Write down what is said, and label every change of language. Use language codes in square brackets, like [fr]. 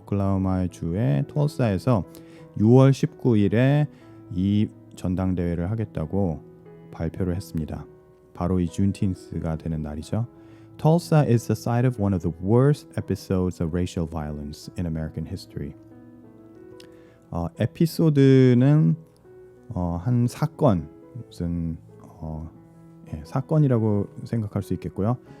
[ko] 오클라호마 주의 털사에서 6월 19일에 이 전당대회를 하겠다고 발표를 했습니다. 바로 이 Juneteenth가 되는 날이죠. [en] Tulsa is the site of one of the worst episodes of racial violence in American history. [ko] 에피소드는 한 사건, 무슨 사건이라고 생각할 수 있겠고요.